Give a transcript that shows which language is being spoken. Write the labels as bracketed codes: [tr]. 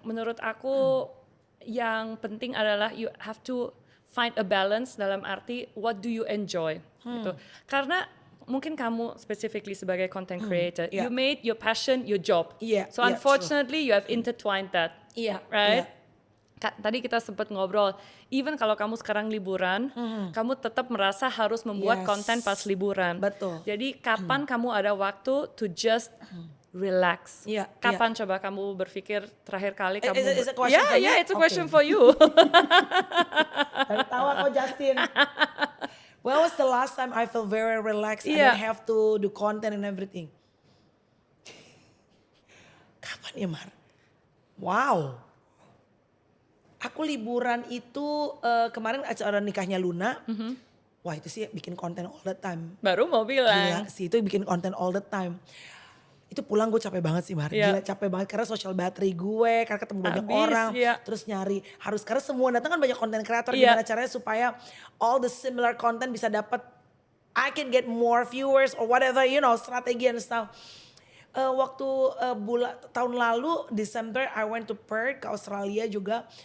[id] Menurut aku yang penting adalah [en] you have to find a balance [id] dalam arti [en] what do you enjoy gitu. [id] Karena mungkin kamu specifically sebagai content creator, [en] yeah. you made your passion your job. Yeah, So yeah, unfortunately you have intertwined that. [id] Iya, [en] Right? [id] iya. Tadi kita sempat ngobrol, even kalau kamu sekarang liburan, kamu tetap merasa harus membuat [en] Yes. [id] konten pas liburan. Betul. Jadi kapan kamu ada waktu [en] to just relax? [id] Iya, Kapan coba kamu berpikir terakhir kali kamu? [en] Is it a question for me? Yeah, it's a question Okay. for you. [id] Dari tawa kau Justin. [en] When was the last time I feel very relaxed and [id] Iya. [en] don't have to do content and everything? [id] Kapan ya Mar? Wow. Aku liburan itu kemarin acara nikahnya Luna. Wah itu sih bikin konten [en] all the time. [id] Baru mau bilang. Gila sih itu bikin konten [en] all the time. [id] Itu pulang gue capek banget sih Mar. Iya. Gila capek banget karena social battery gue. Karena ketemu banyak Habis, orang. iya. Terus nyari. Harus karena semua datang kan banyak konten kreator. Iya. Gimana caranya supaya [en] all the similar content [id] bisa dapat. [en] I can get more viewers or whatever strategi and stuff. Waktu tahun lalu Desember I went to Perth [id] ke Australia juga.